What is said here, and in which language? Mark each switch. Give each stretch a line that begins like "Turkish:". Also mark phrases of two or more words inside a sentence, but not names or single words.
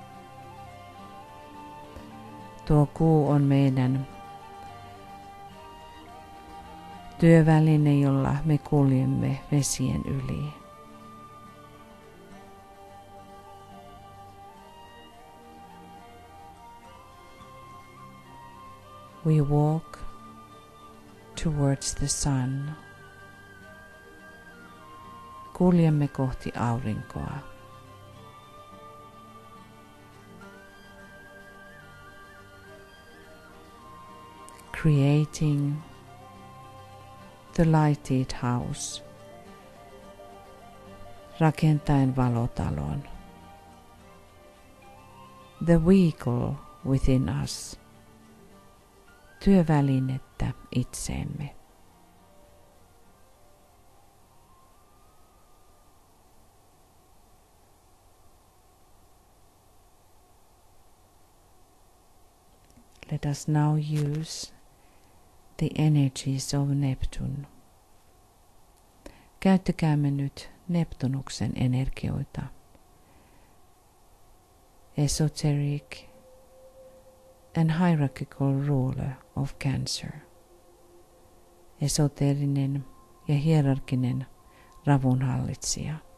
Finnish: Tuo kuu on meidän työväline, jolla me kuljemme vesien yli.
English: We walk towards the sun.
Finnish: Kuljemme kohti aurinkoa.
English: Creating the lighted house.
Finnish: Rakentaen valotalon.
English: The vehicle within us.
Finnish: Työvälinettä itseemme.
English: Let us now use the energies of Neptune.
Finnish: Käyttäkäämme nyt Neptunuksen energioita.
English: Esoteric and hierarchical ruler of Cancer.
Finnish: Esoterinen ja hierarkinen ravunhallitsija.